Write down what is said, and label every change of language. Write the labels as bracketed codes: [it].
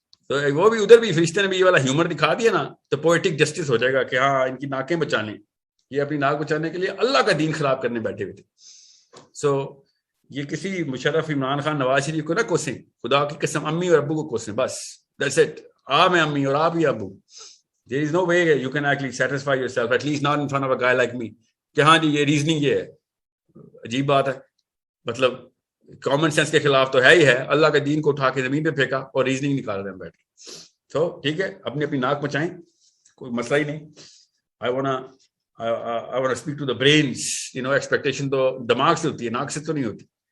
[ur] تو وہ بھی ادھر بھی فرشتے نے بھی یہ والا ہیومر دکھا دیا نا, تو پوئٹک جسٹس ہو جائے گا کہ ہاں ان کی ناکیں بچانے, یہ اپنی ناک بچانے کے لیے اللہ کا دین خراب کرنے بیٹھے ہوئے تھے. سو یہ کسی مشرف, عمران خان, نواز شریف کو نہ کوسیں, خدا کی قسم امی اور ابو کو کوسیں, بس [en] that's it. [ur] میں امی اور آپ ہی ابو. [en] There is no way you can actually satisfy yourself, at least not in front of a guy like me, [ur] کہ ہاں جی یہ ریزننگ یہ ہے. عجیب بات ہے, مطلب کامن سینس کے خلاف تو ہے ہی ہے. اللہ کے دین کو اٹھا کے زمین پہ پھینکا اور ریزننگ نکال رہے ہیں بیٹھ کے. تو ٹھیک ہے, اپنی ناک بچائیں, کوئی مسئلہ ہی نہیں. [en] I wanna speak to the brains, [ur] expectation تو دماغ سے ہوتی ہے, ناک سے تو نہیں ہوتی.